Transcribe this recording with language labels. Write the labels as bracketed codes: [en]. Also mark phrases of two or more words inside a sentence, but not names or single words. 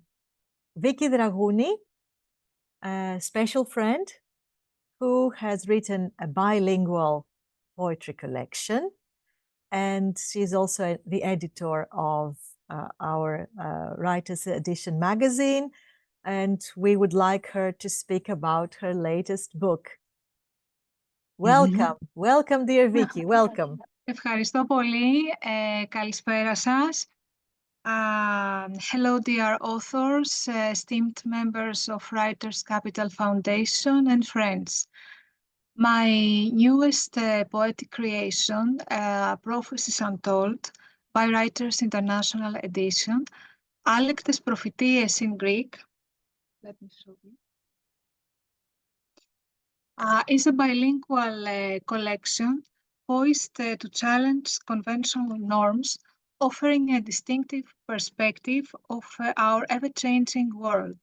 [en] Viki Dragouni, a special friend who has written a bilingual poetry collection, and she's also the editor of our Writers Edition magazine, and we would like her to speak about her latest book. Welcome, dear Vicky, welcome. [el] Ευχαριστώ πολύ. Καλησπέρα σας. [en] Hello, dear authors, esteemed members of Writers Capital Foundation and friends. My newest poetic creation, Prophecies Untold, by Writers International Edition, Άλεκτες Προφητείες in Greek, let me show you, is a bilingual collection poised to challenge conventional norms, offering a distinctive perspective of our ever-changing world.